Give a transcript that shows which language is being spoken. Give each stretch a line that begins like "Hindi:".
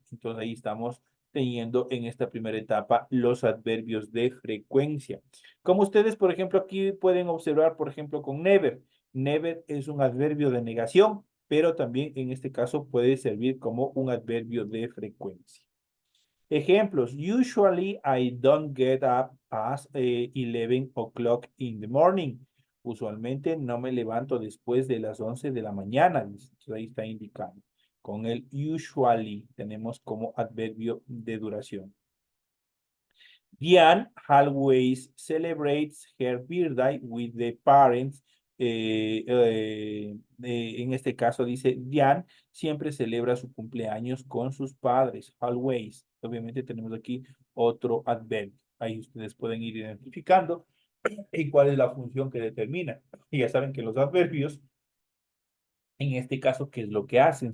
Spanish: Entonces ahí estamos teniendo en esta primera etapa los adverbios de frecuencia. Como ustedes, por ejemplo, aquí pueden observar, por ejemplo, con never. Never es un adverbio de negación, pero también en este caso puede servir como un adverbio de frecuencia. Ejemplos.
English: Usually I don't get up past 11 o'clock in the morning.
Spanish: Usualmente no me levanto después de las 11 de la mañana. Entonces, ahí está indicando. Con el usually tenemos como adverbio de duración.
English: Diane always celebrates her birthday with the parents.
Spanish: En este caso dice Diane siempre celebra su cumpleaños con sus padres. Always. Obviamente tenemos aquí otro adverbio. Ahí ustedes pueden ir identificando y cuál es la función que determina. Y ya saben que los adverbios, en este caso, ¿qué es lo que hacen?